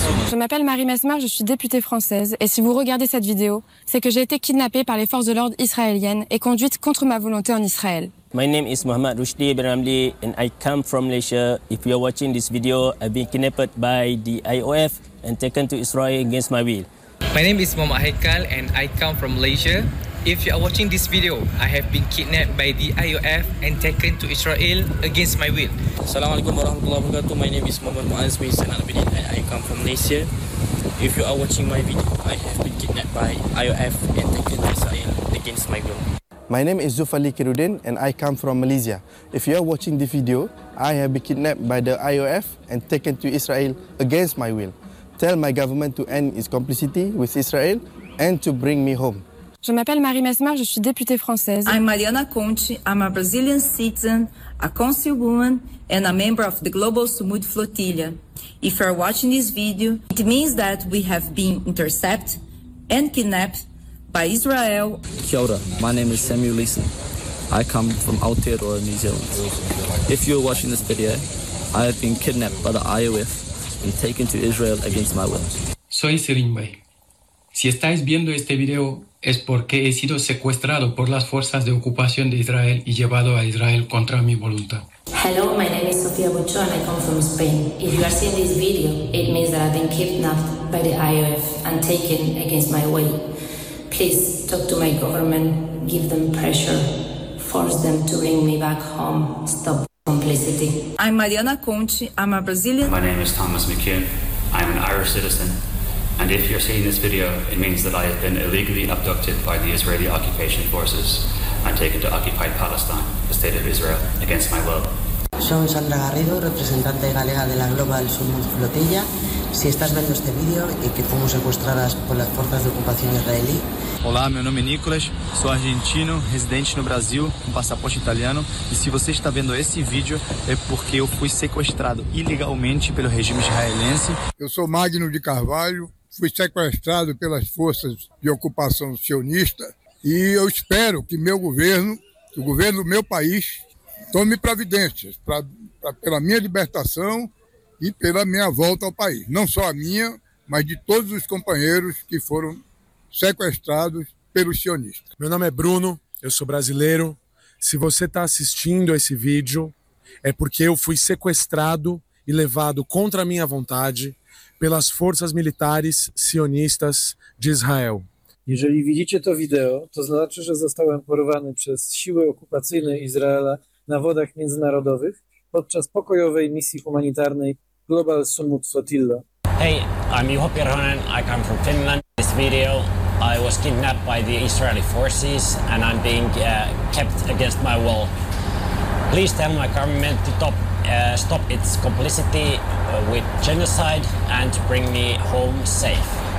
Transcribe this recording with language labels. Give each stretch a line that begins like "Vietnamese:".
French: Je m'appelle Marie Mesmer, je suis députée française et si vous regardez cette vidéo, c'est que j'ai été kidnappée par les forces de l'ordre israéliennes et conduite contre ma volonté en Israël.
English: My name is Mohammad Rushdi Benamli and I come from Malaysia. If you're watching this video, I've been kidnapped by the IOF and taken to Israel against my will. My name is Mohammad Haikal and I come from Malaysia. If you are watching this video, I have been kidnapped by the IOF and taken to Israel against my will.
Arabic: Assalamualaikum warahmatullahi wabarakatuh.
English: My name is Muhammad Muaz bin Sanan Abidin and I come from Malaysia. If you are watching my video, I have been kidnapped by IOF and taken to Israel against my will. My name is Zufali Kiruddin and I come from Malaysia. If you are watching the video, I have been kidnapped by the IOF and taken to Israel against my will. Tell my government to end its complicity with Israel and to bring me home.
French: Je m'appelle Marie Mesmer, je suis députée française.
English: I'm Mariana Conte, I'm a Brazilian citizen, a councilwoman, and a member of the Global Sumud Flotilla. If you're watching this video, it means that we have been intercepted and kidnapped by Israel. Kia ora, my name is Samuel Leeson. I come from Aotearoa, New Zealand. If you're watching this video, I have been kidnapped by the IOF and taken to Israel against my will.
Spanish: Soy Selim Bey. Si estáis viendo este video, es porque he sido secuestrado por las fuerzas de ocupación de Israel y llevado a Israel contra mi voluntad.
English: Hello, my name is Sofia Bucho and I come from Spain. If you are seeing this video, it means that I've been kidnapped by the IOF and taken against my will. Please talk to my government, give them pressure, force them to bring me back home. Stop complicity. I'm Mariana Conte, I'm a Brazilian. My name is Thomas McKeon. I'm an Irish citizen. And if you're seeing this video, it means that I have been illegally abducted by the Israeli occupation forces and taken to occupied Palestine, the state of Israel, against my will.
Spanish: Soy Sandra Garrido, representante galega de la Global Submund Flotilla. Si estás viendo este vídeo y que fuimos secuestradas por las fuerzas de ocupación israelí.
Portuguese: Olá, meu nome é Nicolas, sou argentino, residente no Brasil, com passaporte italiano. E se você está vendo esse vídeo, é porque eu fui sequestrado ilegalmente pelo regime israelense. Eu sou Magno de Carvalho, fui sequestrado pelas forças de ocupação sionista. E eu espero que meu governo, que o governo do meu país, tome providências pela minha libertação e pela minha volta ao país. Não só a minha, mas de todos os companheiros que foram sequestrados pelos sionistas. Meu nome é Bruno, eu sou brasileiro. Se você está assistindo esse vídeo, é porque eu fui sequestrado e levado contra a minha vontade pelas forças militares sionistas de Israel.
Polish: Jeżeli widzicie to wideo, to znaczy, że zostałem porwany przez siły okupacyjne Izraela na wodach międzynarodowych podczas pokojowej misji humanitarnej Global Sumut Flotilla.
English: Hey, I'm Juho Pirhonen, I come from Finland. This video, I was kidnapped by the Israeli forces and I'm being kept against my will. Please tell my government to stop its complicity with genocide and to bring me home safe.